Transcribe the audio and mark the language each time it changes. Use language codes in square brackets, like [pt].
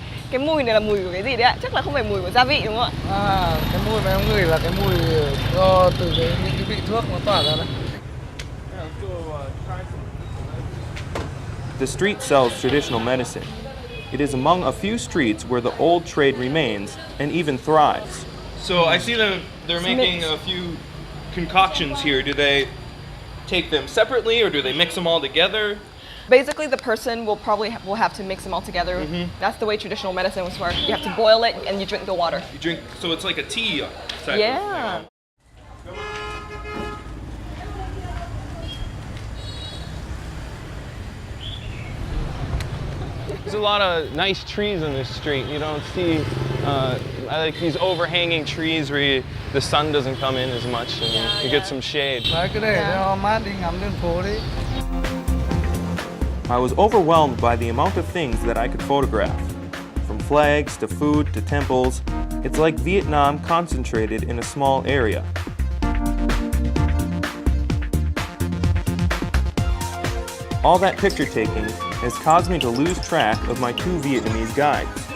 [vi] Cái mùi này là mùi của cái gì đấy ạ? Chắc là không phải mùi của gia vị đúng không ạ? Cái mùi mà em ngửi là cái mùi do từ những cái vị thuốc nó tỏa ra đấy. [en] The street sells traditional medicine. It is among a few streets where the old trade remains and even thrives. So I see that they're making a few concoctions here. Do they take them separately or do they mix them all together? Basically, the person will probably will have to mix them all together. That's the way traditional medicine was work. You have to boil it and you drink the water. You drink, so it's like a tea type. Yeah. There's a lot of nice trees on this street. You don't see, I like these overhanging trees where the sun doesn't come in as much and you get some shade. [vi] Đấy, cứ để cho mát đi ngắm đường phố đi. [en] I was overwhelmed by the amount of things that I could photograph. From flags to food to temples, it's like Vietnam concentrated in a small area. All that picture taking has caused me to lose track of my two Vietnamese guides.